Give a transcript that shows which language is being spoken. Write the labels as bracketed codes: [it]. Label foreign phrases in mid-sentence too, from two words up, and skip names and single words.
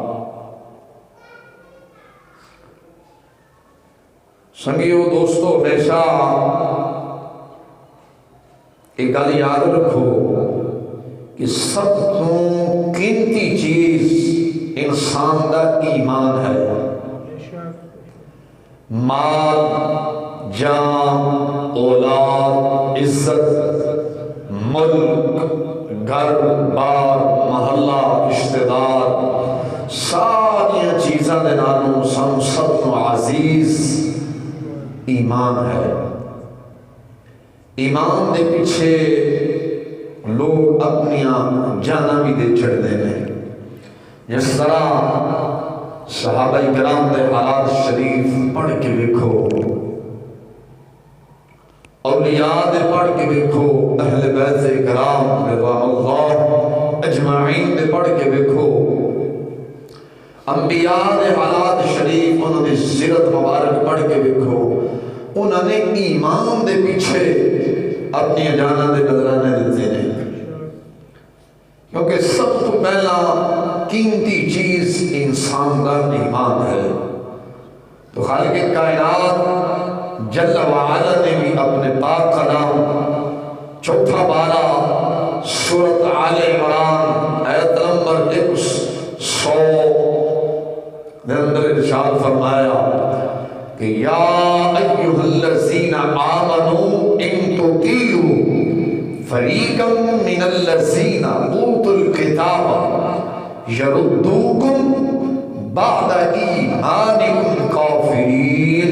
[pa] سنگیو دوستو، ہمیشہ ایک گل یاد رکھو کہ سب تو قیمتی چیز انسان کا ایمان ہے۔ مال، جان، اولاد، عزت، ملک، گھر بار، محلہ، رشتہ دار، ساری چیزاں دے نالوں سانو سب تو عزیز ایمان ہے۔ ایمان دے پیچھے لوگ اپنی جاناں بھی دے چھڑ دے ہیں۔ جس طرح صحابہ کرام دے حالات شریف پڑھ کے دیکھو، اولیاء دے پڑھ کے دیکھو، اہل بیت کرام [ar] رضوان اللہ اجمعین [pa] دے پڑھ کے دیکھو، انبیاء دے حالات شریف انہوں نے سیرت مبارک پڑھ کے دیکھو، انہوں نے ایمان دے پیچھے اپنی جاناں دے نظرانے دیتے ہیں، کیونکہ سب تو پہلا قیمتی چیز انسان کا ایمان ہے۔ تو خالق کائنات جل وعلا نے بھی اپنے پاک کلام چوتھا پارہ سورۃ آل عمران آیت نمبر 100 دے اندر ارشاد فرمایا کہ [ar] یا ایھا الذین آمنوا ان تطیعوا فریقا من الذین اوتوا الکتاب یردوکم بعد ایمانکم کافرین۔